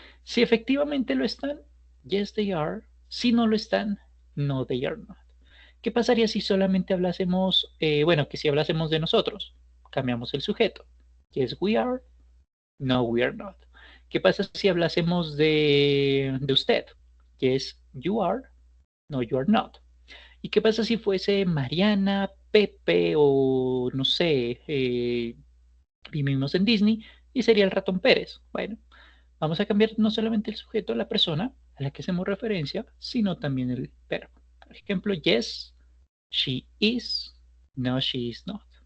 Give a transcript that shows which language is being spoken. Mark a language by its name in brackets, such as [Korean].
[Spanish] Si efectivamente lo están, [English] yes they are. [Spanish] Si no lo están, [English] no they are not. [Spanish] ¿Qué pasaría si solamente hablásemos, bueno, que si hablásemos de nosotros? Cambiamos el sujeto. [English] Yes we are, no we are not. [Spanish] ¿Qué pasa si hablásemos de usted? [English] Yes you are, no you are not. [Spanish] ¿Y qué pasa si fuese Mariana, Pepe o no sé, vivimos en Disney y sería el ratón Pérez? Bueno, vamos a cambiar no solamente el sujeto, la persona a la que hacemos referencia, sino también el verbo. Por ejemplo, [English] yes, she is, no, she is not.